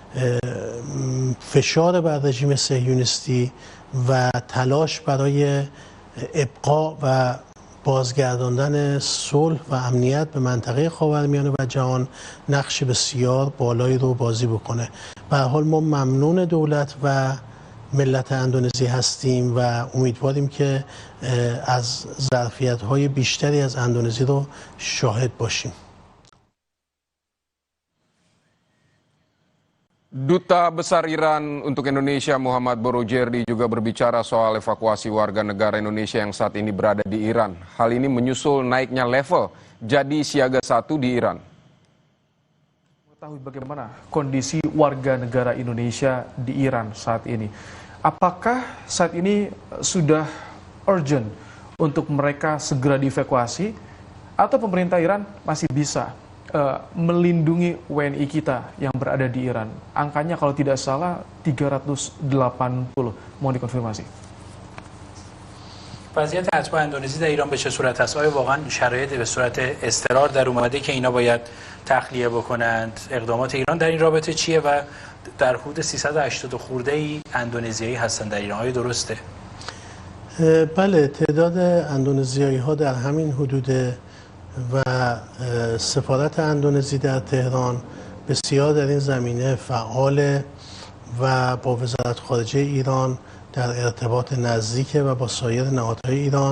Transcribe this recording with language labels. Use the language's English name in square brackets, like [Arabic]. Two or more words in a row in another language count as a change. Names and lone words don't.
[Persian] فشار بر رژیم صهیونیستی و تلاش برای ابقا و بازگرداندن صلح و امنیت به منطقه خاورمیانه و جهان نقش بسیار بالایی رو بازی بکنه. به هر حال ما ممنون دولت و ملت اندونزی هستیم و امیدواریم که از ظرفیت‌های بیشتری از اندونزی رو شاهد باشیم. [Indonesian] Duta Besar Iran untuk Indonesia Muhammad Boroujerdi juga berbicara soal evakuasi warga negara Indonesia yang saat ini berada di Iran. Hal ini menyusul naiknya level jadi siaga 1 di Iran. Mengetahui bagaimana kondisi warga negara Indonesia di Iran saat ini. Apakah saat ini sudah urgent untuk mereka segera dievakuasi atau pemerintah Iran masih bisa melindungi WNI kita yang berada di Iran? Angkanya kalau tidak salah 380. Mohon dikonfirmasi. [Persian] وضعیت اتباع اندونزی در ایران به چه صورت است؟ آیا واقعا شرایط به صورت اضطرار در اومده که اینا باید تخلیه بکنند؟ اقدامات ایران در این رابطه چیه و در حدود 380 خورده ای اندونزیایی هستند در ایران؟ آیا درسته؟ بله، تعداد اندونزیایی ها در همین حدوده و سفارت اندونزی در تهران بسیار در این زمینه فعال و با وزارت خارجه ایران در ارتباط نزدیک و با سایر نهادهای ایران.